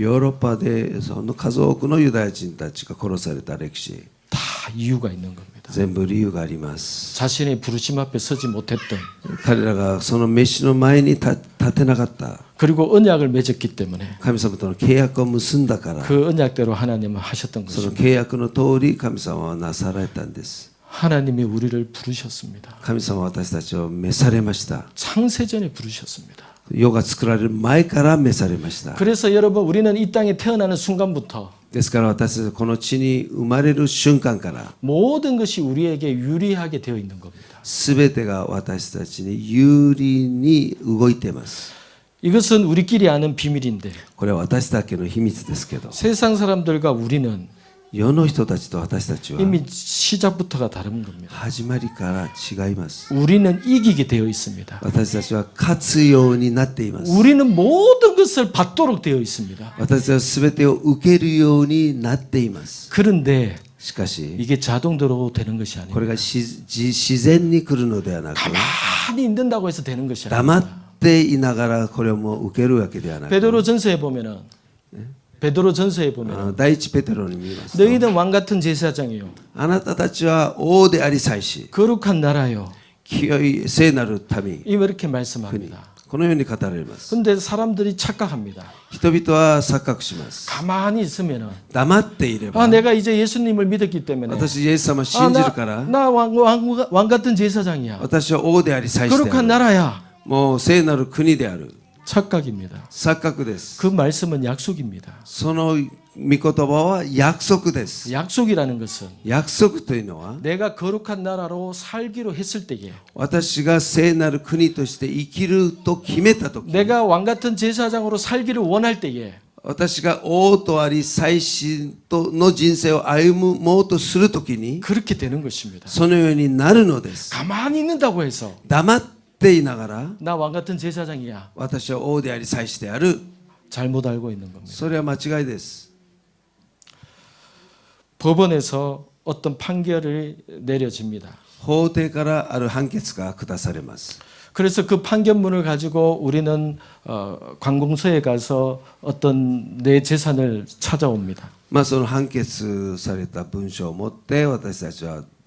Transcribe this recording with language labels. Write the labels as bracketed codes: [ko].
[ja] ヨーロッパでその数多くのユダヤ人たちが殺された歴史、 [ko] 다 이유가 있는 겁니다. [ja] 全部理由があります。 [ko] 자신의 부르심 앞에 서지 못했던 [ja] 彼らがその飯の前に立てなかった。 [ko] 그리고 언약을 맺었기 때문에 [ja] 神様との契約を結んだから、 [ko] 그 언약대로 하나님은 하셨던 [ja] その [ko] 것입니다. [ja] 契約の通り神様はなされたんです。 [ko] 하나님이 우리를 부르셨습니다. [ja] 神様は私たちを召されました。 [ko] 창세전에 부르셨습니다. [ja] 世が作られる前から召されました。 [ko] 그래서 여러분 우리는 이 땅에 태어나는 순간부터 [ja] ですから私たちはこの地に生まれる瞬間から [ko] 모든 것이 우리에게 유리하게 되어 있는 겁니다. [ja] 全てが私たちに有利に動いています。 [ko] 이것은 우리끼리 아는 비밀인데 [ja] これは私だけの秘密ですけど、 [ko] 세상 사람들과 우리는 [ja] 世の人たちと私たちは [ko] 이미 시작부터가 다른 겁니다. [ja] 始まりから違います。 [ko] 우리는 이기게 되어 있습니다. [ja] 私たちは勝つようになっています。 [ko] 우리는 모든 것을 받도록 되어 있습니다. [ja] 私たちは全てを受けるようになっています。 [ko] 그런데 [ja] しかし [ko] 이게 자동으로 되는 것이 [ja] これ [ko] 아닙니다. [ja] が自然に来るのではなく、 [ko] 가만히 있는다고 해서 되는 것이 [ja] 黙っ [ko] 아닙니다. [ja] ていながらこれをもう受けるわけではなく、 [ko] 베드로 전서에 보면은 베드로 전서에 보면 [ja] 第一ペテロに見ますと、 [ko] 너희는 왕 같은 제사장이요 [ja] あなたたちは王であり祭司、 [ko] 거룩한 나라요 [ja] 清い聖なる民、 [ko] 이렇게 말씀합니다. [ja] このように語られます。 [ko] 근데 사람들이 착각합니다. [ja] 人々は錯覚します。 [ko] 가만히 있으면은 [ja] 黙っていれば [ko] 내가 이제 예수님을 믿었기 때문에 [ja] 私イエス様を信じるから [ko] 나 왕 같은 제사장이야. [ja] 私は王であり祭司で [ko] 거룩한 [ja] ある [ko] 나라야. [ja] もう聖なる国である [ko] 착각입니다. [ja] 錯覚です。 [ko] 그 말씀은 약속입니다. [ja] その御言葉は約束です。 [ko] 약속이라는 것은 [ja] 約束というのは [ko] 내가 거룩한 나라로 살기로 했을 때에 [ja] 私が聖なる国として生きると決めたとき [ko] 내가 왕 같은 제사장으로 살기를 원할 때에 [ja] 私が王とあり祭司との人生を歩もうとするときに [ko] 그렇게 되는 것입니다. [ja] そのようになるのです。 [ko] 가만히 있는다고 해서 [ja] 黙っていながら [ko] 나 왕 같은 제사장이야. [ja] 私は王であり祭司である [ko] 잘못 알고 있는 겁니다. [ja] それは間違いです。 [ko] 법원에서 어떤 판결이 내려집니다. [ja] 法廷からある判決が下されます。 [ko] 그래서 그 판결문을 가지고 우리는 관공서에 가서 어떤 내 재산을 찾아옵니다. [ja] まあその判決された文書を持って私たちは